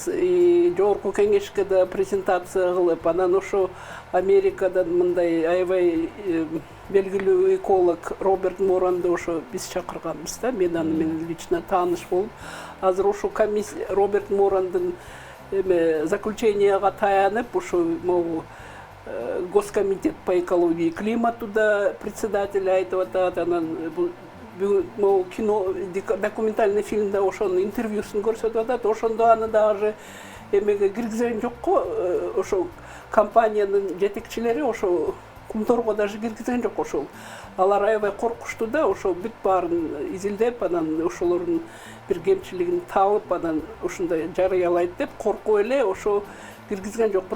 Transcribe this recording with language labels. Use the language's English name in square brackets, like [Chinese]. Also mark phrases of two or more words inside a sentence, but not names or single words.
[Kyrgyz] Жогорку кеңешке да презентация кылып, анан ошо Америкадан мындай аябай белгилүү эколог Роберт Моранды ошо биз чакырганбыз да, мен аны менен лично тааныш болуп, азыр ошо комиссия Роберт Морандын заключенияга таянып, ошо могу Госкомитет по экологии и климату да председатель айтып атат, анан кино, [Russian] документальный фильмде [Kyrgyz] ошонун интервьюсун көрсөтүп атат, ошондо аны дагы эмеге киргизген жокко, ошо компаниянын жетекчилери ошо кумторго даже киргизген жок ошол. Алар аябай коркушту да, ошо бүт баарын изилдеп, анан ошолордун бир кемчилигин таап, анан ушундай жарыялайт деп коркуп эле ошо киргизген жок.